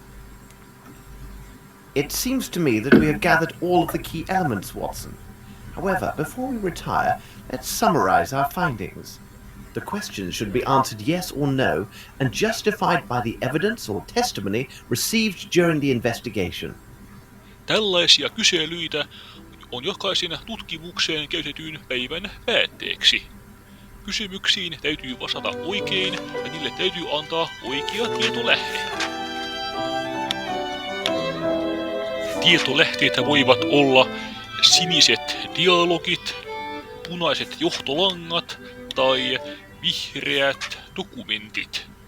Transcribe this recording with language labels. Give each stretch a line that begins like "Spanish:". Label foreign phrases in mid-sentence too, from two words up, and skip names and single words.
English: It seems to me that we have gathered all of the key elements, Watson. However, before we retire, let's summarize our findings. The questions should be answered yes or no and justified by the evidence or testimony received during the investigation.
Finnish: Tällaisia kyselyitä on jokaisen tutkimukseen käytetyn päivän päätteeksi. Kysymyksiin täytyy vastata oikein ja niille täytyy antaa oikea tietolähde. Tietolähteitä voivat olla siniset dialogit, punaiset johtolangat tai vihreät dokumentit.